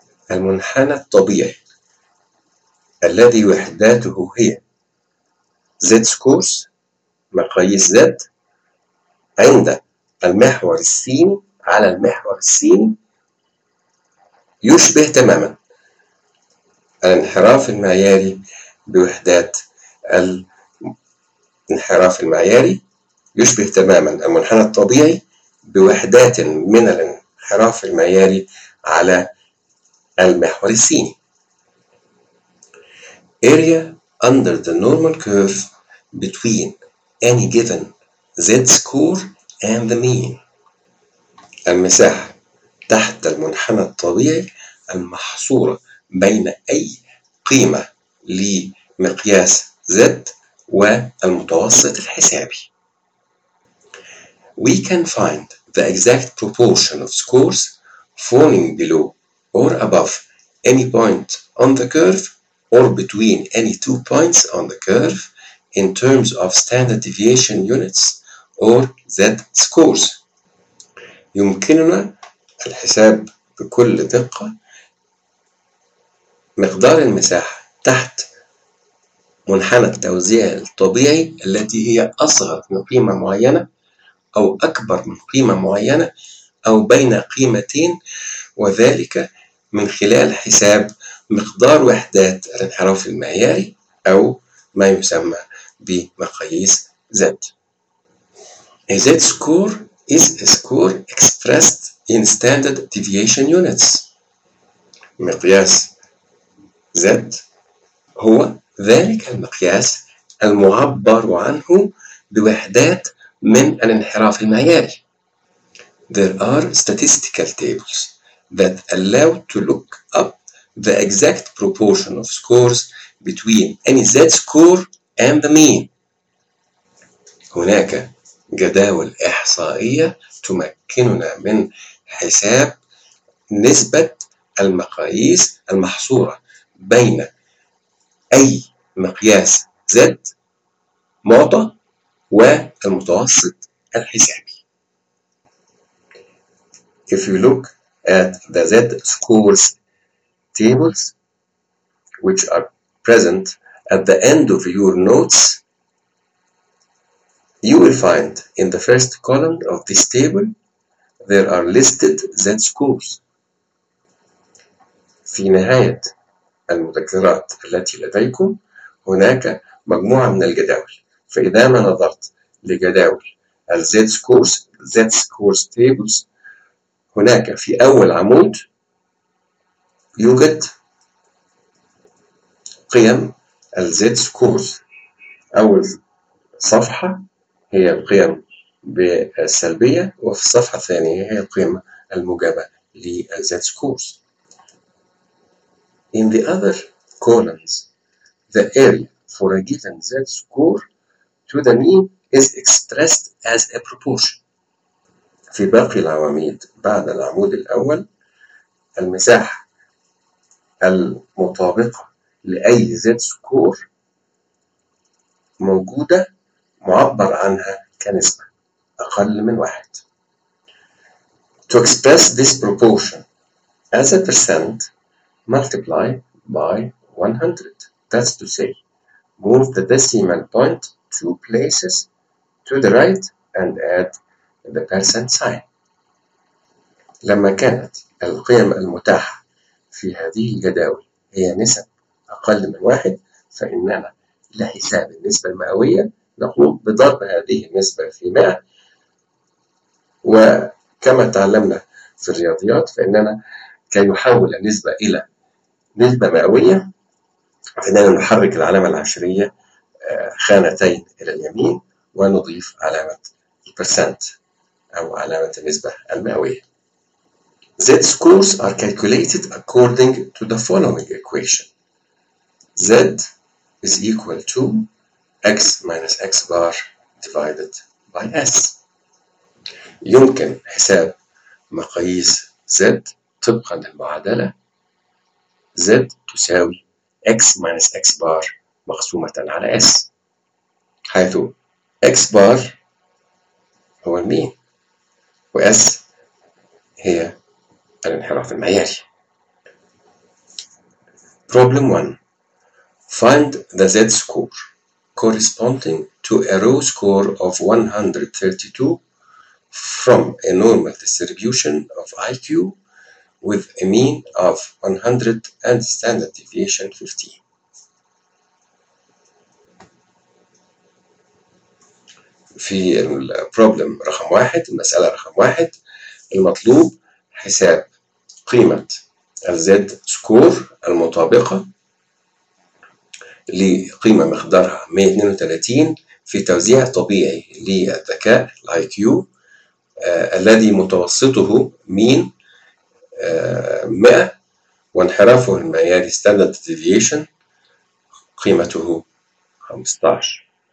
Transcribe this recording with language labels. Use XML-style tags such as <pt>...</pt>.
<ar>المنحنى الطبيعي الذي وحداته هي Z-scores مقاييس Z عند المحور السين على المحور السين يشبه تماما الانحراف المعياري بوحدات الانحراف المعياري يشبه تماما المنحنى الطبيعي بوحدات من الانحراف المعياري على المحور السيني.</ar> <en>Area under the normal curve between any given Z-score and the mean.</en> <ar>المساحة تحت المنحنى الطبيعي المحصورة بين أي قيمة لمقياس Z والمتوسط الحسابي.</ar> <en>We can find the exact proportion of scores falling below or above any point on the curve or between any two points on the curve in terms of standard deviation units or Z-scores.</en> <ar>يمكننا الحساب بكل دقة مقدار المساحة تحت منحنى التوزيع الطبيعي التي هي أصغر من قيمة معينة أو أكبر من قيمة معينة أو بين قيمتين وذلك من خلال حساب مقدار وحدات الانحراف المعياري أو ما يسمى بمقاييس Z.</ar> <en>A Z score is a score expressed in standard deviation units.</en> <ar>مقياس Z هو ذلك المقياس المعبر عنه بوحدات من الانحراف المعياري.</ar> <en>There are statistical tables that allow to look up the exact proportion of scores between any Z-score and the mean.</en> <ar>هناك جداول إحصائية تمكننا من حساب نسبة المقاييس المحصورة بين أي مقياس Z معطى والمتوسط الحسابي.</ar> <en>If you look at the Z scores tables which are present at the end of your notes, you will find in the first column of this table there are listed Z-scores.</en> <ar>في نهاية المذكرات التي لديكم هناك مجموعة من الجداول، فإذا ما نظرت لجداول الـ Z-scores، Z-scores tables، هناك في أول عمود يوجد قيم الـ Z-scores. أول صفحة هي القيم بالسلبية، وفي الصفحة الثانية هي القيم الموجبة للـ Z-scores.</ar> <en>In the other columns, the area for a given Z-score to the mean is expressed as a proportion.</en> <ar>في باقي العواميد بعد العمود الأول، المساحة المطابقة لأي Z-score موجودة معبر عنها كنسبة أقل من واحد.</ar> <en>To express this proportion as a percent, multiply by 100. That's to say, move the decimal point two places to the right and add the percent sign.</en> <ar>لما كانت القيم المتاحة في هذه الجداول هي نسب أقل من واحد، فإننا لحساب النسبة المئوية نقوم بضرب هذه النسبة في 100، وكما تعلمنا في الرياضيات فإننا كي نحول النسبة إلى نسبة مئوية فإننا نحرك العلامة العشرية خانتين إلى اليمين ونضيف علامة البرسنت أو علامة النسبة المئوية.</ar> <en>Z scores are calculated according to the following equation. Z is equal to x minus x bar divided by s.</en> <ar>يمكن حساب مقاييس Z طبقا للمعادلة Z تساوي</ar> <en>x minus x bar</en> <ar>مقسومة على s، حيث x bar هو المين و s هي الانحراف المعياري.</ar> <en>Problem 1. Find the Z score corresponding to a row score of 132 from a normal distribution of IQ with a mean of 100 and standard deviation 15.</en> <ar>في البروبلم رقم واحد، المسألة رقم واحد، المطلوب حساب قيمة الزد سكور المطابقة لقيمة مقدارها 132 في توزيع طبيعي للذكاء IQ الذي متوسطه مين 100 وانحرافه المعياري</ar> <en>standard deviation</en> <ar>قيمته 15.</ar>